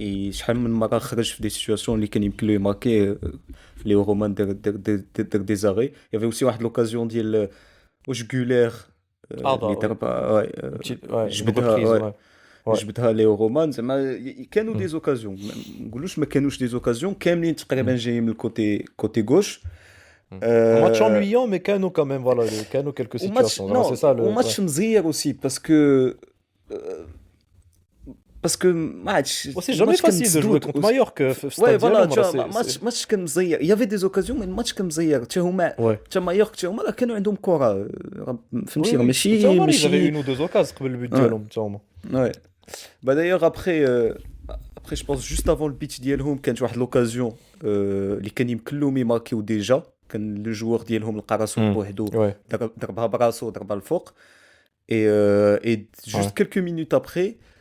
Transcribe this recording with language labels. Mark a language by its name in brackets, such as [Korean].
[Arabic] شحال من مرة خرج في des situations اللي كان يمكن له يماركي. [French] Léo Roman دار des arrêts. [Arabic] Il y avait aussi واحد l'occasion ديال واش غولير اللي ضربها جبدها ليو رومان زعما كانوا دي زوكازيون ما نقولوش ما كانوش دي زوكازيون كاملين تقريبا جايين من الكوتي غوش. [French] match ennuyant mais كانوا quand même voilà كانوا quelques situations c'est ça le match مزير aussi parce que match c'est jamais facile de jouer contre Mallorca [Arabic] ouais voilà tu vois match كان مزير il y avait des occasions mais match كان مزير حتى هما حتى مايورك حتى هما كانوا عندهم كره فهمتي ماشي [French] j'avais une ou deux occasions قبل البيت ديالهم حتى هما. Ouais. [Arabic] Bah d'ailleurs après je pense juste avant le pitch ديالهم كانت واحد l'occasion اللي كان يمكن لهم يماركيو ديجا كان لو جوور ديالهم لقى راسو بوحدو ضربها براسو ضربها الفوق et juste quelques minutes après